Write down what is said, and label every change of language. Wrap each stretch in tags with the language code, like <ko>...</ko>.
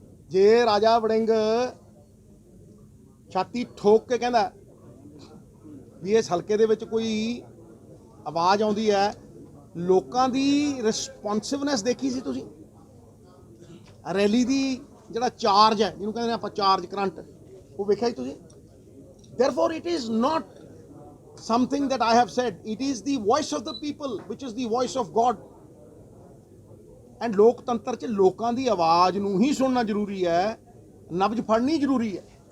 <pa>ਜੇ ਰਾਜਾ ਵੜਿੰਗ ਛਾਤੀ ਠੋਕ ਕੇ ਕਹਿੰਦਾ ਵੀ ਇਸ ਹਲਕੇ ਦੇ ਵਿੱਚ ਕੋਈ ਆਵਾਜ਼ ਆਉਂਦੀ ਹੈ, ਲੋਕਾਂ ਦੀ ਰਿਸਪੌਂਸਿਵਨੈਸ ਦੇਖੀ ਸੀ ਤੁਸੀਂ? ਰੈਲੀ ਦੀ ਜਿਹੜਾ ਚਾਰਜ ਹੈ, ਜਿਹਨੂੰ ਕਹਿੰਦੇ ਨੇ ਆਪਾਂ ਚਾਰਜ ਕਰੰਟ, ਉਹ ਵੇਖਿਆ ਸੀ ਤੁਸੀਂ?</pa> <en>Therefore it is not something that I have said, it is the voice of the people which is the voice of God।</en> <pa>And ਲੋਕਤੰਤਰ 'ਚ ਲੋਕਾਂ ਦੀ ਆਵਾਜ਼ ਨੂੰ ਹੀ ਸੁਣਨਾ ਜ਼ਰੂਰੀ ਹੈ, ਨਬਜ਼ ਫੜਨੀ ਜ਼ਰੂਰੀ ਹੈ।</pa>